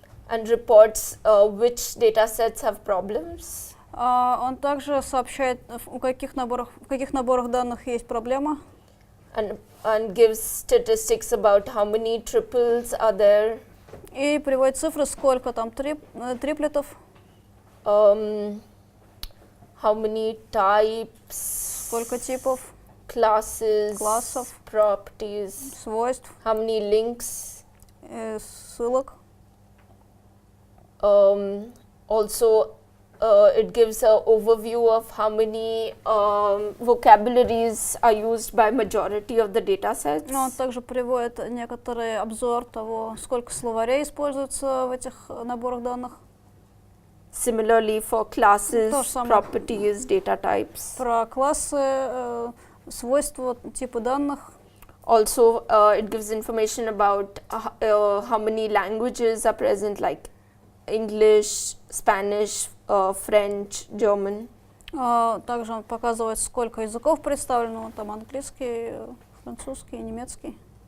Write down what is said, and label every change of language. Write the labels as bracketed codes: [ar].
[en] And reports which data sets have problems. [ru] Он также сообщает, в каких наборах данных есть проблема. [en] And gives statistics about how many triples are there. [ru] И приводит цифры, сколько там триплетов. [en] How many types. [ru] Сколько типов. Классов. [en] Properties. [ru] Свойств. [en] How many links. [ru] Ссылок. [en] Also, it gives an overview of how many vocabularies are used by majority of the data sets. [ru] Он также приводит некоторый обзор того, сколько словарей используется в этих наборах данных. [en] Similarly for classes, properties, data types. [ru] Про классы, свойства, типы данных. [en] Also, it gives information about how many languages are present, like English, Spanish, French, German. [ru] Также он показывает, сколько языков представлено, там английский, французский, немецкий.